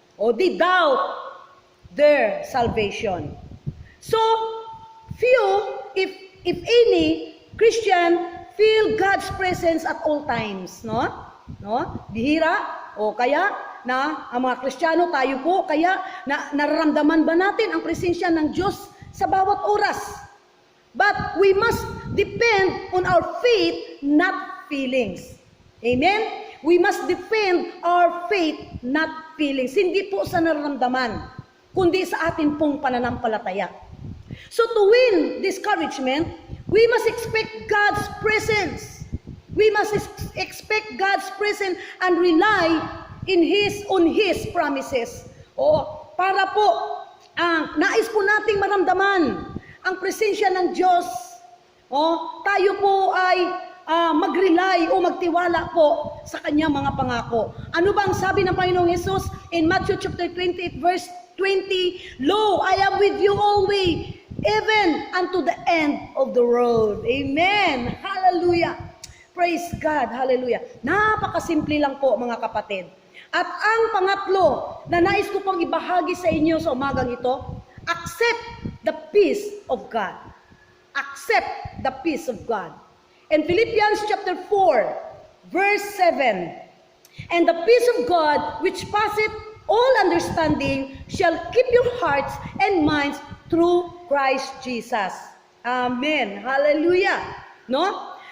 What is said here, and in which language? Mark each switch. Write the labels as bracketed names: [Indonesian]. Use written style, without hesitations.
[English] O they doubt their salvation. So, few, if any, Christian feel God's presence at all times, no? [Filipino] Bihira, o kaya na ang mga Kristiyano, tayo po, kaya nararamdaman ba natin ang presensya ng Diyos sa bawat oras? [English] But we must depend on our faith, not feelings. Amen? We must defend our faith, not feelings. [Filipino] Hindi po sa nararamdaman, kundi sa atin pong pananampalataya. [English] So to win discouragement, we must expect God's presence. We must expect God's presence and rely on His promises. [Filipino] O para po, nais po nating maramdaman ang presensya ng Diyos. Tayo po ay mag-rely o magtiwala po sa kanyang mga pangako. Ano ba ang sabi ng Panginoong Hesus [English] in Matthew chapter 28 verse 20? Lo, I am with you always, even unto the end of the road. Amen. Hallelujah. Praise God. Hallelujah. [Filipino] Napakasimple lang po mga kapatid. At ang pangatlo na nais ko pong ibahagi sa inyo sa umagang ito, [English] accept the peace of God. Accept the peace of God. In Philippians chapter 4, verse 7, and the peace of God, which passeth all understanding, shall keep your hearts and minds through Christ Jesus. Amen. Hallelujah. No?